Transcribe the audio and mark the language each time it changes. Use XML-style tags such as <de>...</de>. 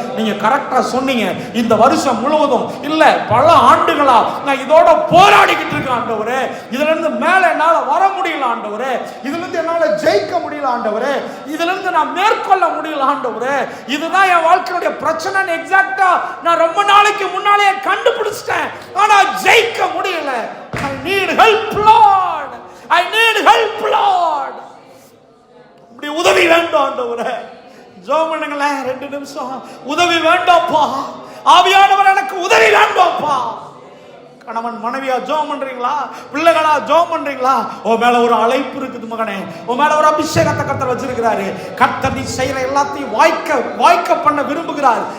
<ta>நீங்க கரெக்டா சொன்னீங்க. இந்த வருஷம் முழுவதும் இல்ல பல ஆண்டுகளா நான் இதோட போராடிக்கிட்டு இருக்கேன் ஆண்டவரே. இதுல இருந்து மேல என்னால வர முடியல ஆண்டவரே, இதுல இருந்து என்னால ஜெயிக்க முடியல ஆண்டவரே, இதுல இருந்து நான் மேற்கொள்ள முடியல ஆண்டவரே. இதுதான் என் வாழ்க்கையுடைய பிரச்சனை எக்ஸாக்ட்டா நான் ரொம்ப நாளைக்கு முன்னாலே கண்டுபிடிச்சிட்டேன், ஆனா ஜெயிக்க முடியல.</ta> <en>I need help Lord, I need help Lord.</en> <ta>இப்படி உதவி வேண்டும் ஆண்டவரே. ஜெபம் பண்ணுங்களேன் 2 நிமிஷம். உதவி வேண்டாம்ப்பா, ஆவியானவர் எனக்கு உதவி வேண்டாம்ப்பா. கணவன் மனைவியா ஜெபம் பண்றீங்களா? பிள்ளைகளா ஜெபம் பண்றீங்களா? உன் மேல ஒரு அழைப்பு இருக்குது மகனே, உன் மேல ஒரு அபிஷேகத்தை கர்த்தர் வச்சிருக்கிறாரு. கர்த்தர் நீ செய்யற எல்லாத்தையும் வாய்க்க பண்ண விரும்புகிறார்.</ta>